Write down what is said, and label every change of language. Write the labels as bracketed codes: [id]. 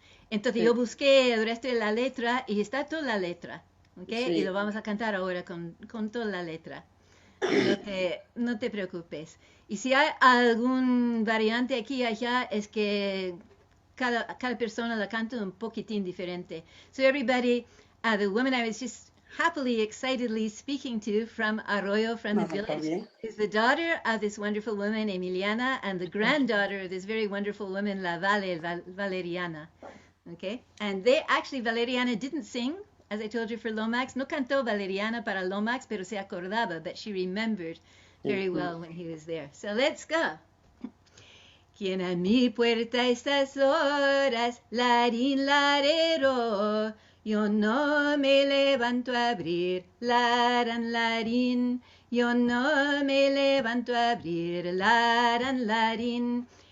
[es] Entonces yo busqué el resto de la letra y está toda la letra, ¿ok? Y lo vamos a cantar ahora con toda la letra. No te preocupes. Y si hay algún variante aquí y allá, es que cada persona la canta un poquitín diferente. [en] So everybody, the woman I was just happily, excitedly speaking to from Arroyo, from the village, is the daughter of this wonderful woman, Emiliana, and the granddaughter of this very wonderful woman, La Valeriana. Okay? And Valeriana didn't sing, as I told you, for Lomax. [es] No cantó Valeriana para Lomax, pero se acordaba, [en] but she remembered very well when he was there. So let's go. [es] Quien a mi puerta a estas horas, Larín, Larero, yo no me levanto a abrir, Laran, Larín, yo no me levanto a abrir, Laran, Larín.